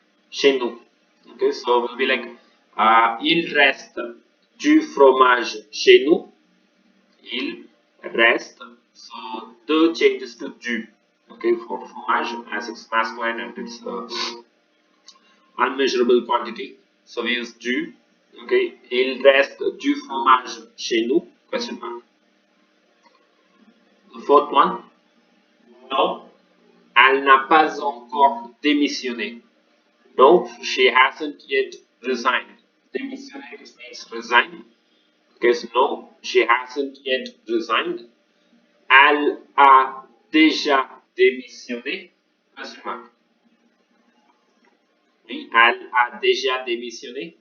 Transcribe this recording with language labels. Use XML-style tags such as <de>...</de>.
<fr>Chez nous.</fr> <en>Okay, so we'll be like,</en> <fr>il reste du fromage chez nous. Il reste.</fr> <en>So the changes to du. Okay, for fromage as it's masculine and it's unmeasurable quantity. So we use du.</en> <fr>Okay, il reste du fromage chez nous? Question mark.</fr> <en>The fourth one, no,</en> <fr>elle n'a pas encore démissionné.</fr> <en>No, she hasn't yet resigned. Démissionné means resign. Okay, so no, she hasn't yet resigned.</en> <fr>Elle a déjà démissionné? Question mark. Oui, elle a déjà démissionné?</fr>